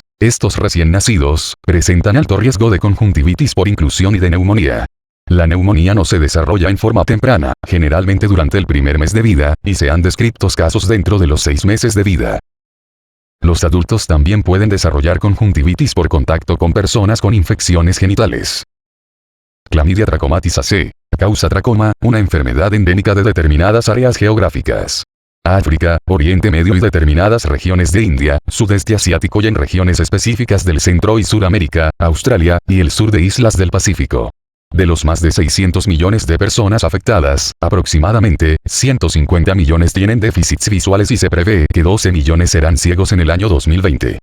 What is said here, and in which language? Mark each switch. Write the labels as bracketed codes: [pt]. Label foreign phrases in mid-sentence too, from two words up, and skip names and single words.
[es] Estos recién nacidos presentan alto riesgo de conjuntivitis por inclusión y de neumonía. La neumonía no se desarrolla en forma temprana, generalmente durante el primer mes de vida, y se han descrito casos dentro de los 6 meses de vida. Los adultos también pueden desarrollar conjuntivitis por contacto con personas con infecciones genitales. Clamidia trachomatis AC. Causa tracoma, una enfermedad endémica de determinadas áreas geográficas. África, Oriente Medio y determinadas regiones de India, Sudeste Asiático y en regiones específicas del Centro y Suramérica, Australia, y el sur de islas del Pacífico. De los más de 600 millones de personas afectadas, aproximadamente 150 millones tienen déficits visuales y se prevé que 12 millones serán ciegos en el año 2020.